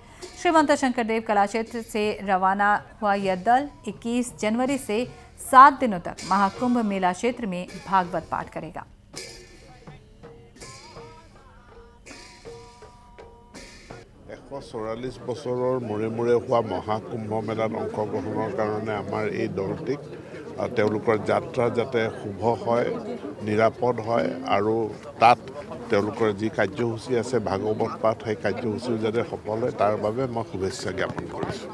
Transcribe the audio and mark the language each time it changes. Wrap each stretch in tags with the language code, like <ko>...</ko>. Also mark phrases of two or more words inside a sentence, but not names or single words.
<hi>श्रीमंत शंकरदेव कला क्षेत्र से रवाना हुआ यह दल 21 जनवरी से 7 दिनों तक महाकुंभ मेला क्षेत्र में भागवत पाठ करेगा।</hi> <as>चौৰাল্লিছ বছৰৰ মূৰে মূৰে হোৱা মহাকুম্ভ মেলাত অংশগ্ৰহণৰ কাৰণে আমাৰ এই দলটিক তেওঁলোকৰ যাত্ৰা যাতে শুভ হয়, নিৰাপদ হয় আৰু তাত তেওঁলোকৰ যি কাৰ্যসূচী আছে ভাগৱত পাঠ সেই কাৰ্যসূচীও যাতে সফল হয় তাৰ বাবে মই শুভেচ্ছা জ্ঞাপন কৰিছোঁ।</as>